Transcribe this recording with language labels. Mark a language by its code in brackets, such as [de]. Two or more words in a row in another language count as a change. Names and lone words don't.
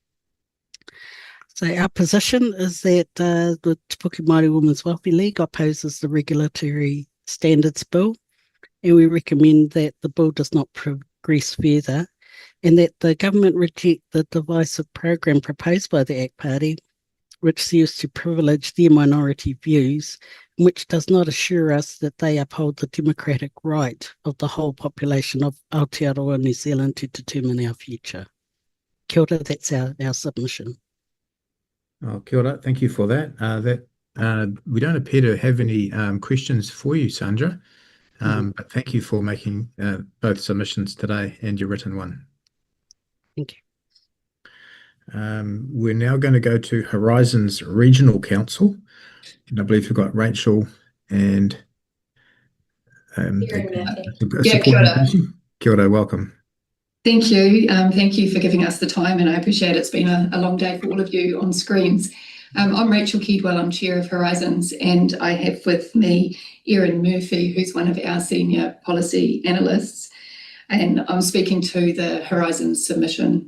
[en] So our position is that the Te Puke Māori Women's Welfare League opposes the regulatory standards bill, and we recommend that the bill does not progress further and that the government reject the divisive program proposed by the ACT Party, which serves to privilege their minority views, and which does not assure us that they uphold the democratic right of the whole population of Aotearoa, New Zealand, to determine our future. [mi] Kia ora, [en] that's our submission. [mi] Oh, kia ora. [en] Thank you for that. We don't appear to have any questions for you, Sandra, but thank you for making both submissions today and your written one. Thank you. We're now going to go to Horizons Regional Council, and I believe we've got Rachel and [mi] Kia ora. Kia ora, [en] welcome. Thank you. Thank you for giving us the time, and I appreciate it's been a long day for all of you on screens. I'm Rachel Keedwell, I'm Chair of Horizons, and I have with me Erin Murphy, who's one of our senior policy analysts, and I'm speaking to the Horizons submission.